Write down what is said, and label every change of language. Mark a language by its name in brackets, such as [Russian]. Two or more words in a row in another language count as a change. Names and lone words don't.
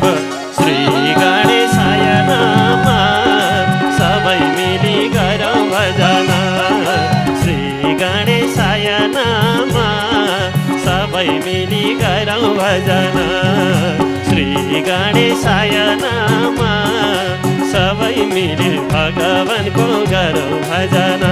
[Sanskrit] श्री गणेशाय नामा [Nepali] सबै मिली गरौँ भजना. [Sanskrit] श्री गणेशाय नामा [Nepali] सबै मिली गरौँ भजना. [Sanskrit] श्री गणेशाय नामा [Nepali] सबै मिली भगवानको गरौँ भजना.